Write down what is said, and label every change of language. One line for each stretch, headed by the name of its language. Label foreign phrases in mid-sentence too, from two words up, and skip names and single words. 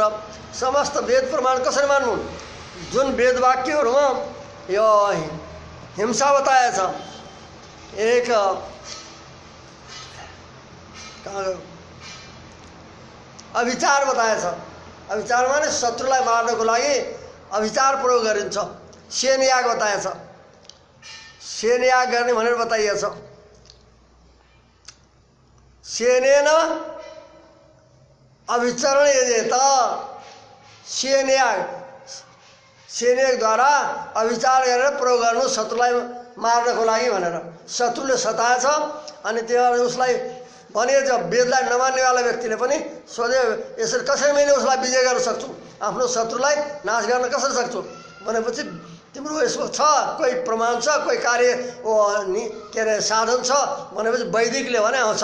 Nepali: समस्त वेद प्रमाण कसरी मान्नु? जुन वेद वाक्यहरूमा यो हिंसा बताएछ, एक अभिचार बताएछ। अभिचार माने शत्रुलाई मार्नको लागि अभिचार प्रयोग गरिन्छ। सेनयाग बताएछ, सेनयाग गर्ने भनेर बताइएछ।
Sanskrit: सेनेन अभिचरण यजेत,
Nepali: सेनयागद्वारा अभिचार गरेर प्रयोग गर्नु शत्रुलाई मार्नको लागि भनेर। शत्रुले सताएछ अनि त्यो उसलाई भनेछ, वेदलाई नमान्नेवाला व्यक्तिले पनि सोधे यसरी कसरी मैले उसलाई विजय गर्न सक्छु, आफ्नो शत्रुलाई नाश गर्न कसरी सक्छु भनेपछि तिम्रो यसको छ कोही प्रमाण छ, कोही कार्य के अरे साधन छ भनेपछि वैदिकले भने छ।